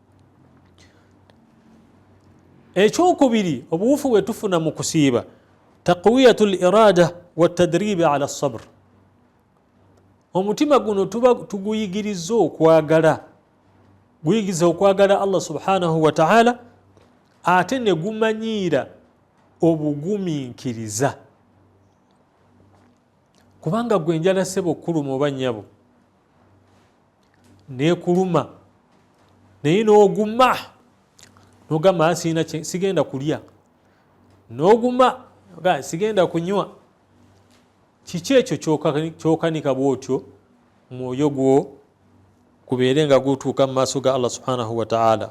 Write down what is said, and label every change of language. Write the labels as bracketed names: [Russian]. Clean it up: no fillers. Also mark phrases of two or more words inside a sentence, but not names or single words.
[Ganda] Ekyokubiri obuwufu bwe tufuna mu kusiiba [Arabic] تقوية الإرادة وتدريب على الصبر. [Ganda] Omutima guno tuguyigiriza okwagala, guyigiriza okwagala [Arabic] الله سبحانه وتعالى, [Ganda] ate ne gumanyiira obugumiikiriza. Kubanga gwe enjala ssebo okuluma oba nnyabo neekuluma naye n'oguma n'ogamba sigenda kulya, n'oguma sigenda kunywa, kiki ekyo ky'okanika bw'otyo mwoyo gwo gubeere nga gutuuka mu maaso ga [Arabic] الله سبحانه وتعالى.